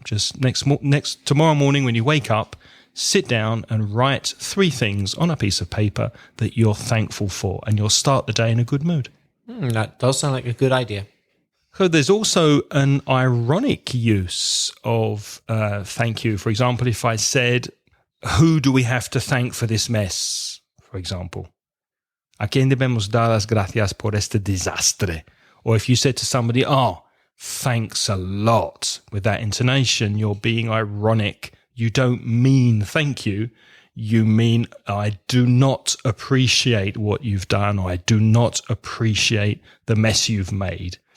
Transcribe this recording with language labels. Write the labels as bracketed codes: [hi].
[en] Just tomorrow morning when you wake up, sit down and write 3 things on a piece of paper that you're thankful for, and you'll start the day in a good mood. That does sound like a good idea. So there's also an ironic use of thank you. For example, if I said, who do we have to thank for this mess? For example, [es] ¿a quién debemos dar las gracias por este desastre? [en] Or if you said to somebody, oh, thanks a lot, with that intonation, you're being ironic. You don't mean thank you. You mean, I do not appreciate what you've done, or I do not appreciate the mess you've made.